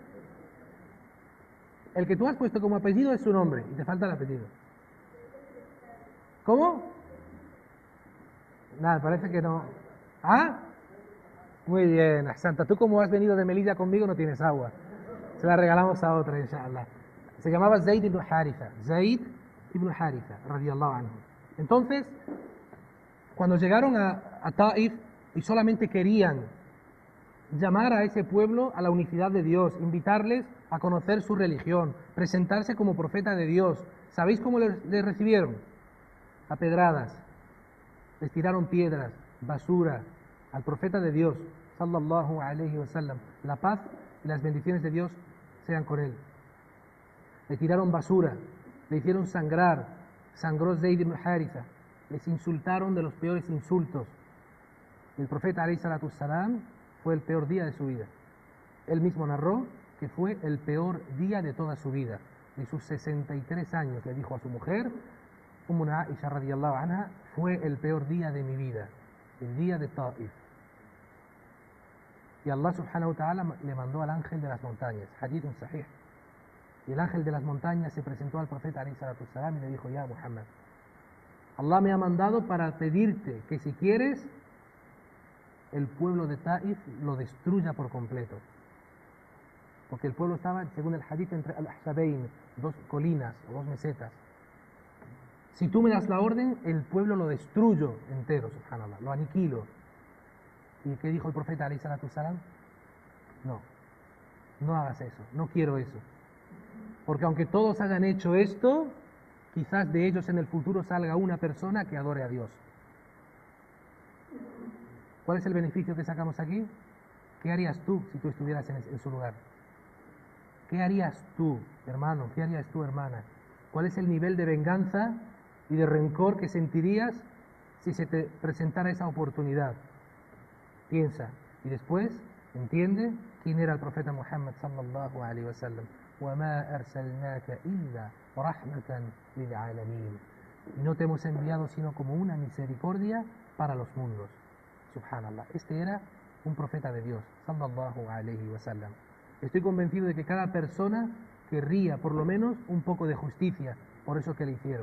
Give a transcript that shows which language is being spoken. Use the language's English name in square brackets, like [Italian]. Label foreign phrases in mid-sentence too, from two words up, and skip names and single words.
[Spanish] El que tú has puesto como apellido es su nombre y te falta el apellido. ¿Cómo? Nada, parece que no. ¿Ah? Muy bien, Santa. Tú como has venido de Melilla conmigo no tienes agua. Se la regalamos a otra, inshallah. Se llamaba Zayd ibn Haritha. [Arabic] Zayd ibn Haritha, رضي الله عنه. [Spanish] Entonces, cuando llegaron a Ta'if y solamente querían llamar a ese pueblo a la unicidad de Dios, invitarles a conocer su religión, presentarse como profeta de Dios. ¿Sabéis cómo les recibieron? A pedradas. Les tiraron piedras, basura al profeta de Dios, [Arabic] صلى الله عليه وسلم. [Spanish] La paz y las bendiciones de Dios sean con él. Le tiraron basura, le hicieron sangrar, sangró Zayd ibn Haritha, les insultaron de los peores insultos. El profeta [Arabic] عليه الصلاة السلام [Spanish] fue el peor día de su vida. Él mismo narró que fue el peor día de toda su vida. De sus 63 años le dijo a su mujer, [Arabic] أمنا عائشة رضي الله عنها, [Spanish] fue el peor día de mi vida, el día de Ta'if. Y Allah [Arabic] سبحانه وتعالى [Spanish] le mandó al ángel de las montañas, [Arabic] حديث صحيح. [Spanish] Y el ángel de las montañas se presentó al profeta [Arabic] عليه الصلاة السلام [Spanish] y le dijo, ya Muhammad, Allah me ha mandado para pedirte que si quieres, el pueblo de Ta'if lo destruya por completo. Porque el pueblo estaba, según el hadith, entre al-Ahsabain, dos colinas o dos mesetas. Si tú me das la orden, el pueblo lo destruyo entero, subhanallah, lo aniquilo. ¿Y qué dijo el profeta [Arabic] عليه الصلاة السلام? [Spanish] No hagas eso, no quiero eso. Porque aunque todos hayan hecho esto, quizás de ellos en el futuro salga una persona que adore a Dios. ¿Cuál es el beneficio que sacamos aquí? ¿Qué harías tú si tú estuvieras en su lugar? ¿Qué harías tú, hermano? ¿Qué harías tú, hermana? ¿Cuál es el nivel de venganza y de rencor que sentirías si se te presentara esa oportunidad? Piensa y después entiende quién era el profeta Muhammad [Arabic] صلى الله عليه وسلم. وَمَا أَرْسَلْنَاكَ إِلَّا رَحْمَةً لِلْعَالَمِينَ. [Spanish] Y no te hemos enviado sino como una misericordia para los mundos. Subhanallah. Este era un profeta de Dios, [Arabic] صلى الله عليه وسلم. [Spanish] Estoy convencido de que cada persona querría por lo menos un poco de justicia por eso que le hicieron.